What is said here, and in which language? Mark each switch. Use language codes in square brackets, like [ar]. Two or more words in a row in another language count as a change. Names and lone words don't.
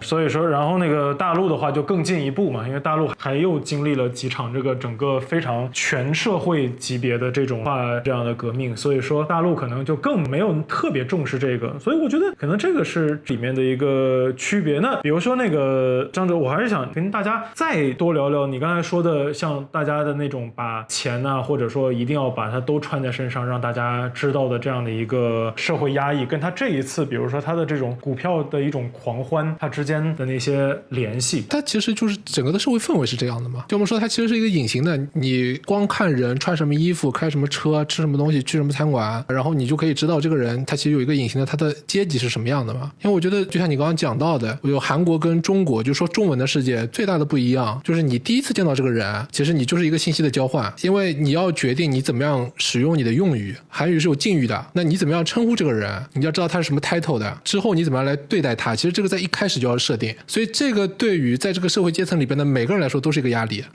[zh] 所以說，然後那個大陸的話就更進一步嘛，因為大陸還又經歷了幾場這個整個非常全社會級別的這種這樣的革命，所以說大陸可能就更沒有特別重視這個，所以我覺得可能這個是裡面的一個區別。那比如說那個張哲，我還是想跟大家再多聊聊你刚才說的，像大家的那種把錢啊，或者說一定要把它都穿在身上讓大家知道的這樣的一個社會壓抑，跟他這一次比如說他的這種股票的一種狂歡，它之間的那些聯繫，它其實就是整個的社會氛圍是這樣的嘛。就我們說它其實是一個隱形的，你光看人穿什麼衣服、開什麼車、吃什麼東西、去什麼餐館，然後你就可以知道這個人他其實有一個隱形的他的階級是什麼樣的嘛。因為我覺得就像你剛剛講到的，有韓國跟中國，就說中文的世界最大的不一樣就是你第一次見到這個人，其實你就是一個信息的交換，因為你要決定你怎麼樣使用你的用語，韓語是有敬語的，那你怎麼樣稱呼這個人，你要知道他是什麼 title 的，之後你怎麼樣來對待他，其實這個在一開始就要設定，所以這個對於在這個社會階層裡邊的每個人來說都是一個壓力。